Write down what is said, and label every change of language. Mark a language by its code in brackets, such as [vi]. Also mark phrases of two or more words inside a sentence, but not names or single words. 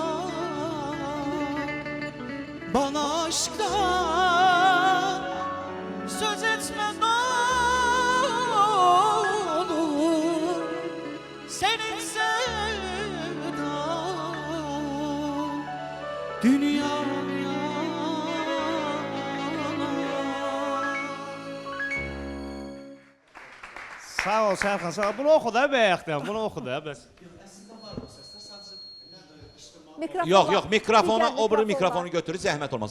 [tr] Bana aşktan söz etme ne olur, senin sevdan dünya. [az] Sağ ol Sərxan, sağ ol. Bunu oxu da bəyəkdən, bunu oxu da bəs. Yox, mikrofonu, o biri mikrofonu götürür, zəhmət olmasa.